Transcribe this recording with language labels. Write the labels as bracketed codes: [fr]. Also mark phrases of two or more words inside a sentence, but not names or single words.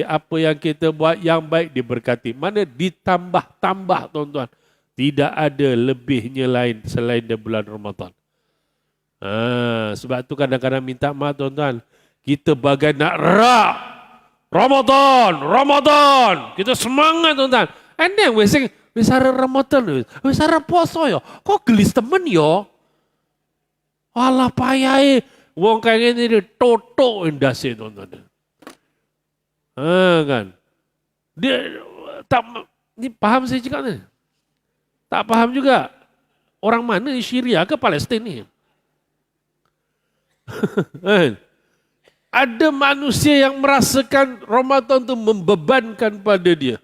[ms] Apa yang kita buat yang baik diberkati. Mana ditambah-tambah tuan-tuan. Tidak ada lebihnya lain selain di bulan Ramadan. Sebab tu kadang-kadang minta maaf tuan-tuan. Kita bagai nak rak. Ramadan. Kita semangat tuan-tuan. [en] And then we sing, [jv] wis arep Ramadan, wis arep poso yo. Kok gelis temen yo? Alah payahe. [ms] Wong kayak gini dia toto indase tuan-tuan. Kan. Dia tak ni paham saya cakap ni. Tak paham juga. Orang mana Syria ke Palestin ni? Ada manusia yang merasakan Ramadan tu membebankan pada dia.